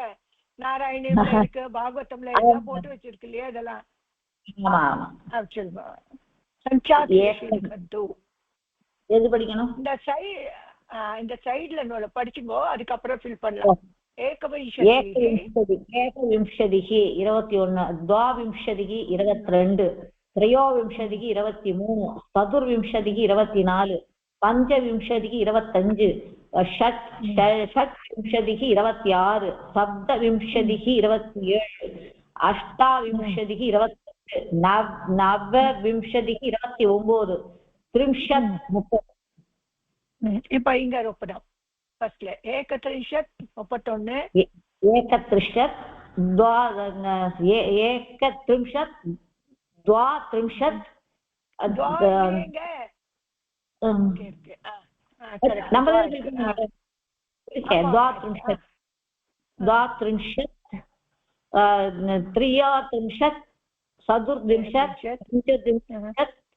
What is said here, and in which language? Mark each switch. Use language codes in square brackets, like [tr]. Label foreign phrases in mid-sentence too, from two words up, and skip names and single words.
[ta] நாராயணில இருக்கு, பாகவதம்ல எல்லாம் போட்டு வச்சிருக்கு இல்லையா இதெல்லாம்? எது படிக்கணும்? இந்த சைடுல படிச்சுங்கோ, அதுக்கப்புறம் ஃபில் பண்ணலாம். [sa] ஏகவிம்சதிः 21, द्वाविंशतिः 22, त्रयोविंशतिः 23, चतुर्विंशतिः 24, पञ्चविंशतिः 25, षट्विंशतिः 26 सप्तविंशतिः 27 अष्टाविंशतिः 28 नवविंशतिः 29 त्रिंशत् 30 [ta] இப்ப இங்க ஒப்படம் ஃபர்ஸ்ட்ல 31 31 [sa] एकत्रिंशत् एकत्रिंशत् द्वात्रिंशत् द्वात्रिंशत् द्वात्रिंशत् त्रियात्रिंशत् चतुर्विंशत् पञ्चत्रिंशत्